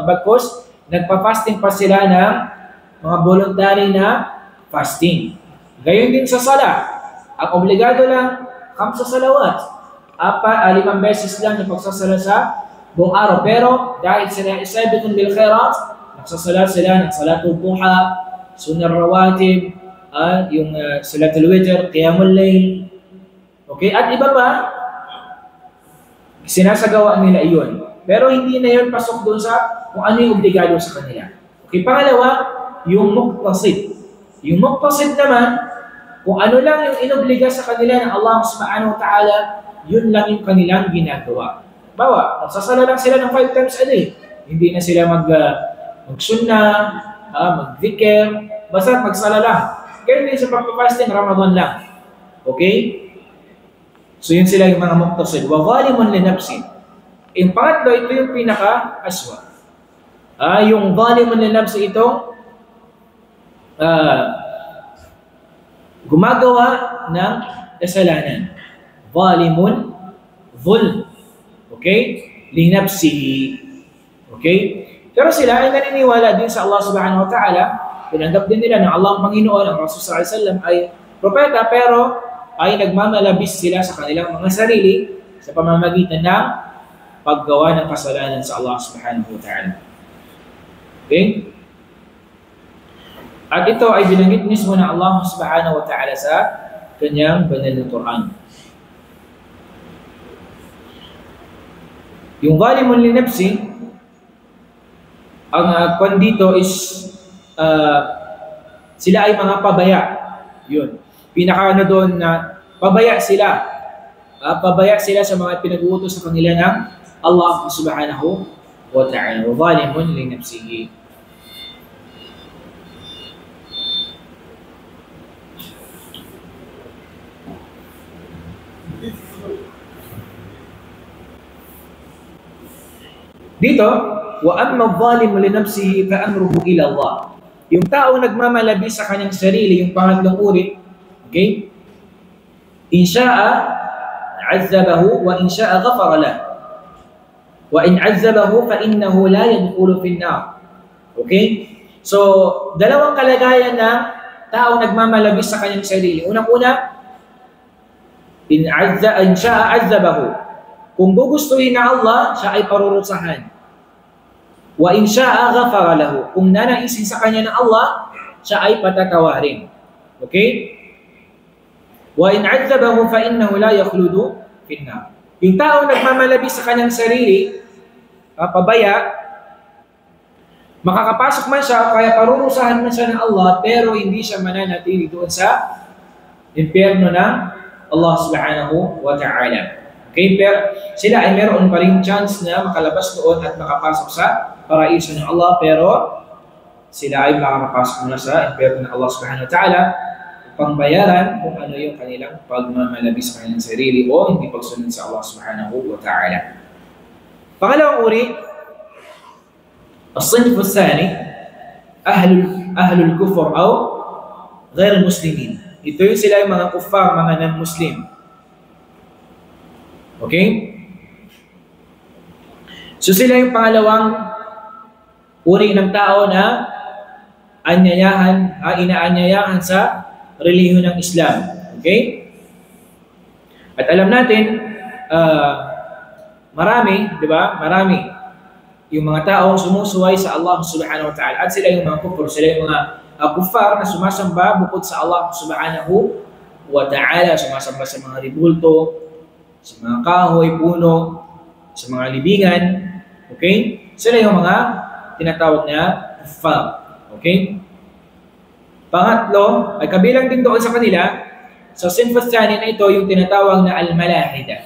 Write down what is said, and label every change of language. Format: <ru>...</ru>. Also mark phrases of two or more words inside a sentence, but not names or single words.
<tl>Bagkus, nagpa-fasting pa sila ng mga voluntary na fasting. Gayon din sa sala. Ang obligado lang, 5 salawat. 5 beses lang yung pagsasala sa buong araw. Pero dahil sila</tl> <ar>سابقون بالخيرات,</ar> <tl>nagsasala sila ng</tl> <ar>صلاة الضحى السنن الرواتب,</ar> <tl>yung</tl> <ar>صلاة الوتر قيام الليل.</ar> <tl>Okay? At iba pa, sinasagawa nila iyon. Pero hindi na yun pasok doon sa kung ano yung obligado sa kanila. Okay, pangalawa, yung muqtasid. Yung muqtasid naman, kung ano lang yung inobliga sa kanila ng Allah</tl> <ar>سبحانه وتعالى,</ar> <tl>yun lang yung kanilang ginagawa. Bawa, nagsasala lang sila ng 5</tl> <en>times a day.</en> <tl>Hindi na sila mag-sunnah, mag-dhikr, basta magsala lang. Kaya din sa pagpapasting, Ramadan lang. Okay? So yun sila yung mga muqtasid.</tl> <ar>وظالم لنفسه.</ar> <tl>Yung pangatlo, ito yung pinaka-aswa. Yung</tl> <ar>ظالم لنفسه</ar> <tl>itong gumagawa ng kasalanan.</tl> <ar>ظالم ظلم. Okay? لنفسه.</ar> <tl>Okay? Pero sila ay naniniwala din sa Allah</tl> <ar>سبحانه وتعالى.</ar> <tl>Tinanggap din nila na Allah ang Panginoon, ang Rasul</tl> <ar>صلى الله عليه وسلم</ar> <tl>ay propeta, pero ay nagmamalabis sila sa kanilang mga sarili sa pamamagitan ng paggawa ng kasalanan sa Allah</tl> <ar>سبحانه وتعالى.</ar> <tl>Okay? At ito ay binanggit mismo ng Allah</tl> <ar>سبحانه وتعالى</ar> <tl>sa kanyang banal na Quran.</tl> <ar>Yung ظالم لنفسه,</ar> <tl>ang kwan dito is sila ay mga pabaya. Yun. Pinaka doon na pabaya sila. Pabaya sila sa mga pinag-uutos sa kanila ng Allah</tl> <ar>سبحانه وتعالى. ظالم لنفسه. Dito, وأما الظالم لنفسه فأمره إلى الله.</ar> <tl>Yung tao nagmamalabi sa kanyang sarili, yung pangatlong uri, Okay?</tl> <ar>إن شاء عذبه وإن شاء غفر له. وإن عذبه فإنه لا يدخل في النار.</ar> <tl>Okay? So, dalawang kalagayan ng taong nagmamalabis sa kanyang sarili. Unang-una,</tl> <ar>إن شاء عذبه.</ar> <tl>Kung gugustuhin na Allah, siya ay parurusahan.</tl> <ar>وإن شاء غفر له.</ar> <tl>Kung nanaisin sa kanya ng Allah, siya ay patatawarin. Okay?</tl> <ar>وإن عذبه فإنه لا يخلد في النار.</ar> <tl>Yung tao nagmamalabis sa kanyang sarili, pabaya, makakapasok man siya, kaya parurusahan man siya ng Allah, pero hindi siya mananatili doon sa impyerno ng Allah</tl> <ar>سبحانه وتعالى.</ar> <tl>Okay? Pero sila ay meron pa rin chance na makalabas doon at makapasok sa paraiso ng Allah, pero sila ay makakapasok muna sa impyerno ng Allah</tl> <ar>سبحانه وتعالى</ar> <tl>upang bayaran kung ano yung kanilang pagmamalabis sa kanilang sarili o hindi pagsunod sa Allah</tl> <ar>سبحانه وتعالى.</ar> <tl>Pangalawang uri,</tl> <ar>الصنف الثاني أهل الكفر أو غير المسلمين.</ar> <tl>Ito yung sila yung mga kuffar, mga non-Muslim. Okay? So sila yung pangalawang uri ng tao na inaanyayahan sa relihiyon ng Islam. Okay? At alam natin, marami, di ba? Marami yung mga taong sumusuway sa Allah</tl> <ar>سبحانه وتعالى.</ar> <tl>At sila yung mga kufur, sila yung mga kuffar na sumasamba bukod sa Allah</tl> <ar>سبحانه وتعالى.</ar> <tl>Sumasamba sa mga ribulto, sa mga kahoy, puno, sa mga libingan. Okay? Sila yung mga tinatawag na kuffar. Okay? Pangatlo, ay kabilang din doon sa kanila, sa</tl> <ar>الصنف الثاني</ar> <tl>na ito, yung tinatawag na al-malahida.</tl>